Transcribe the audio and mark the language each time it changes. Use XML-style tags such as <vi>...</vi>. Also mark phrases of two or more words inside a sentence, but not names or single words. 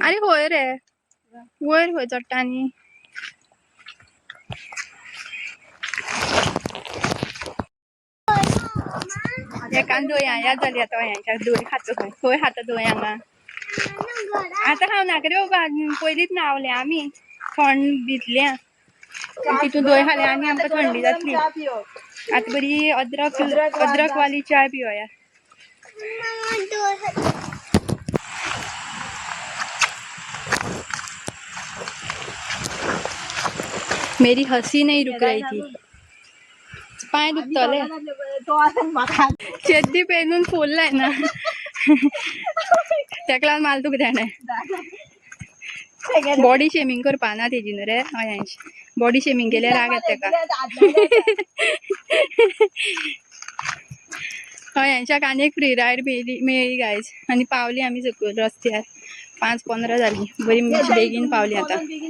<kok>अरे होय रे वयर खंय चडटा आनी. एकान दोया याद जाली आतां यांच्या दोय खातो खंय खंय खाता दोय हांगा. आतां खावं नाका रे बाबा पयलींच न्हावले आमी थंड भितल्या तितून दोय खाले आनी आमकां थंडी जातली. आतां बरी अद्रक वाली च्या पिवया.</kok> <hi>मेरी हंसी नहीं रुक रही थी.</hi> <kok>पाय दुखतले चड्डी पेनून फुललाय ना तेका लागून मला तुका जाणा</kok> <en>body shaming</en> <kok>करपा ना तेजी न्हू रे अयांश.</kok> <en>body shaming</en> <kok>केल्यार राग येता तेका. अयांशाक आनी एक</kok> <en>free ride</en> <kok>मेळ्ळी गायज आनी पावली आमी सकयल रस्त्यार 5:15 जाली बरी बेगीन पावली आतां.</kok>